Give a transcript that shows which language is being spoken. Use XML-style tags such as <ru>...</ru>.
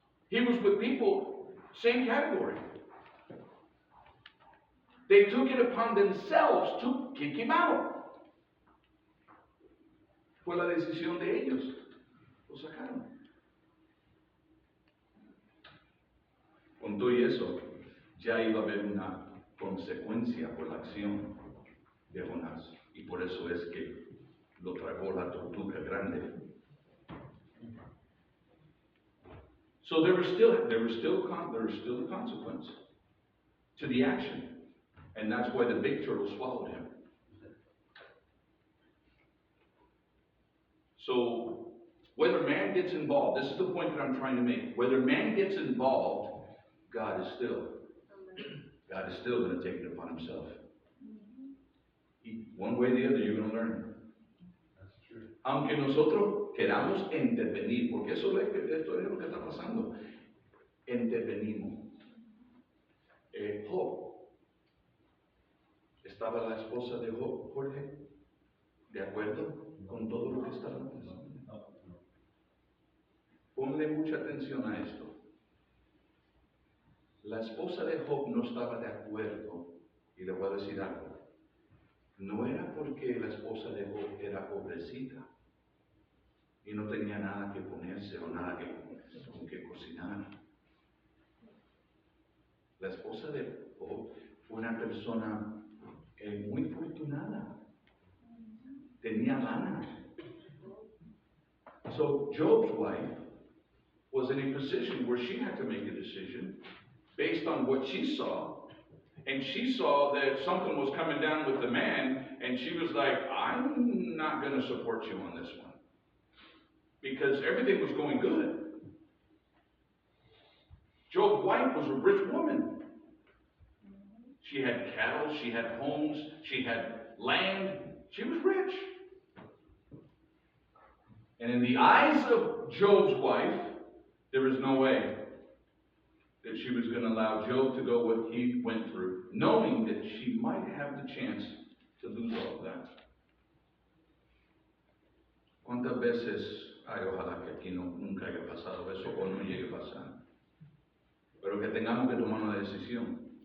<en>He was with people, same category. They took it upon themselves to kick him out.</en> <es>Fue la decisión de ellos. Lo sacaron. Con todo y eso, ya iba a haber una consecuencia por la acción de Jonás. Y por eso es que lo tragó la tortuga grande.</es> <en>So there was still a consequence to the action. And that's why the big turtle swallowed him. So whether man gets involved, this is the point that I'm trying to make. Whether man gets involved, God is still going to take it upon himself. One way or the other, you're going to learn. That's true.</en> <es>Aunque nosotros queramos intervenir, porque esto es lo que está pasando. Intervenimos. Job. ¿Estaba la esposa de Job, Jorge, de acuerdo con todo lo que estaba pasando? Ponle mucha atención a esto. La esposa de Job no estaba de acuerdo, y le voy a decir algo. No era porque la esposa de Job era pobrecita y no tenía nada que ponerse o nada que cocinar. La esposa de Job fue una persona muy afortunada. Tenía lana.</es> <en>So Job's wife was in a position where she had to make a decision based on what she saw. And she saw that something was coming down with the man, and she was like, I'm not going to support you on this one. Because everything was going good. Job's wife was a rich woman. She had cattle, she had homes, she had land. She was rich. And in the eyes of Job's wife, there was no way that she was going to allow Job to go what he went through, knowing that she might have the chance to lose all of that.</en> <es>¿Cuántas veces, ojalá que aquí nunca haya pasado eso o no llegue a pasar, pero que tengamos que tomar una decisión?</es>